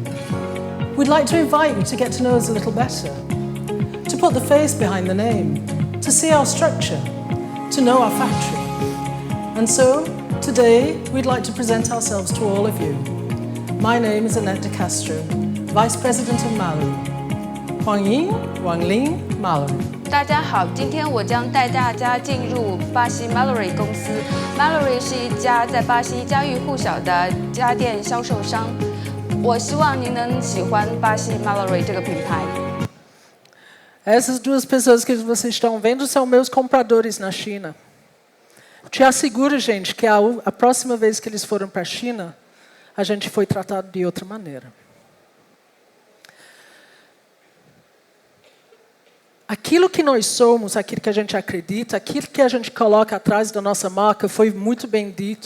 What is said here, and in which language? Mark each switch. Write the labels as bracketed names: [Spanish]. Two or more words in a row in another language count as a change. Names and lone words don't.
[English] We'd like to invite you to get to know us a little better, to put the face behind the name, to see our structure, to know our factory. And so, today, we'd like to present ourselves to all of you. My name is Annette de Castro, Vice President of Mallory. [Chinese] Huangying Wanglin Mallory. 大家好，今天我将带大家进入巴西 Mallory 公司。Mallory 是一家在巴西家喻户晓的家电销售商。我希望您能喜欢巴西 Mallory 这个品牌。 [Portuguese] Essas duas pessoas que vocês estão vendo são meus compradores na China. Te asseguro, gente, que a próxima vez que eles foram para a China, a gente foi tratado de outra maneira. Aquilo que nós somos, aquilo que a gente acredita, aquilo que a gente coloca atrás da nossa marca foi muito bem dito.